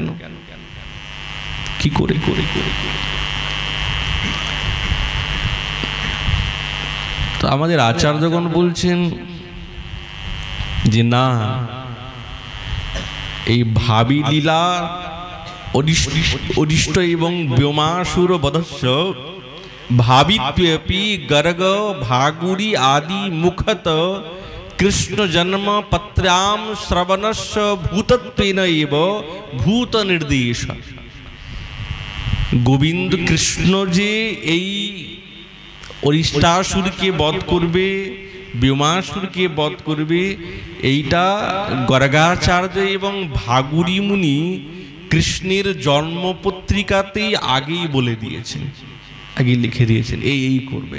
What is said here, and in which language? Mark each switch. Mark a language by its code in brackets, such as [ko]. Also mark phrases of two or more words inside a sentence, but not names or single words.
[bn] কি করে করে করে তো আমাদের আচার্যগণ বলছেন যে না, এই [sa] ভাবী লীলা অরিষ্ট এবং ব্যোমাসুর বধস্য ভাবিত্বেপি গর্গ ভাগুরি আদি মুখত কৃষ্ণ জন্ম পত্রাম শ্রবণস্য ভূতত্বেন এব ভূত নির্দেশ। [bn] গোবিন্দ কৃষ্ণ যে এই অরিষ্টাসুরকে বধ করবে, ব্যোমাসুরকে বধ করবে, এইটা গর্গাচার্য এবং ভাগুরি মুনি কৃষ্ণের জন্মপত্রিকাতেই আগেই বলে দিয়েছেন, আগে লিখে দিয়েছেন এই করবেন।